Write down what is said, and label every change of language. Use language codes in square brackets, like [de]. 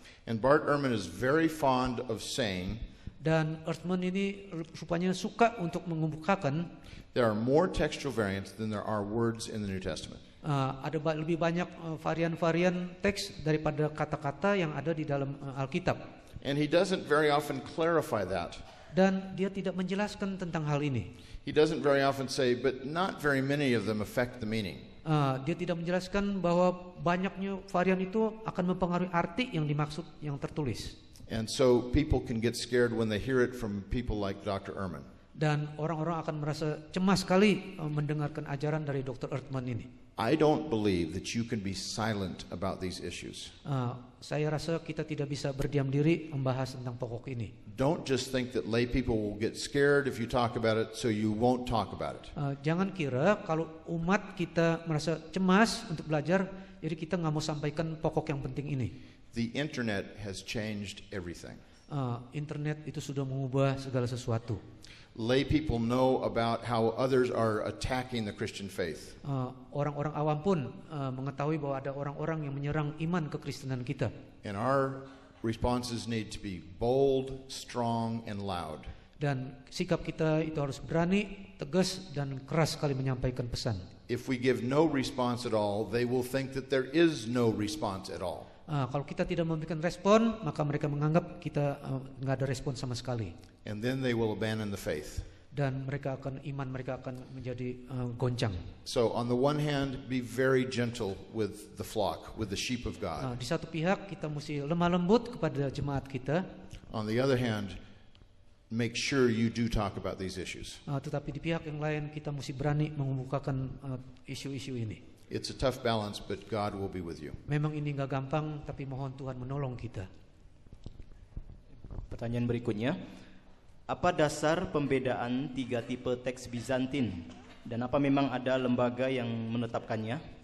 [en] And Bart Ehrman is very fond of saying, [id] Dan Ehrman ini rupanya suka untuk mengemukakan [en] there are more textual variants than there are words in the New Testament. [id] ada lebih banyak varian-varian teks daripada kata-kata yang ada di dalam Alkitab. [en] And he doesn't very often clarify that. [id] Dan dia tidak menjelaskan tentang hal ini. [en] He doesn't very often say, but not very many of them affect the meaning. [id] Dia tidak menjelaskan bahwa banyaknya varian itu akan mempengaruhi arti yang dimaksud yang tertulis. [en] And so people can get scared when they hear it from people like Dr. Ehrman. [id] Dan orang-orang akan merasa cemas sekali mendengarkan ajaran dari Dr. Ehrman ini. [en] I don't believe that you can be silent about these issues. [id] Saya rasa kita tidak bisa berdiam diri membahas tentang pokok ini. [en] Don't just think that lay people will get scared if you talk about it, so you won't talk about it. [id] Jangan kira kalau umat kita merasa cemas untuk belajar, jadi kita nggak mau sampaikan pokok yang penting ini. [en] The internet has changed everything. [id] Internet itu sudah mengubah segala sesuatu. [en] Lay people know about how others are attacking the Christian faith. [id] Orang-orang awam pun mengetahui bahwa ada orang-orang yang menyerang iman kekristenan kita. [en] And our responses need to be bold, strong, and loud. [id] Dan sikap kita itu harus berani, tegas, dan keras sekali menyampaikan pesan. [en] If we give no response at all, they will think that there is no response at all. [id] Kalau kita tidak memberikan respon, maka mereka menganggap kita nggak ada respon sama sekali. [en] And then they will abandon the faith. [id] Dan iman mereka akan menjadi goncang. [en] So on the one hand, be very gentle with the flock, with the sheep of God. [id] Di satu pihak kita mesti lemah lembut kepada jemaat kita. [en] On the other hand, make sure you do talk about these issues. [id] Tetapi di pihak yang lain kita mesti berani mengemukakan isu-isu ini. [en] It's a tough balance, but God will be with you. [id] Memang ini nggak gampang, tapi mohon Tuhan menolong kita. Pertanyaan berikutnya, apa dasar pembedaan 3 tipe teks Bizantin dan apa memang ada lembaga yang menetapkannya?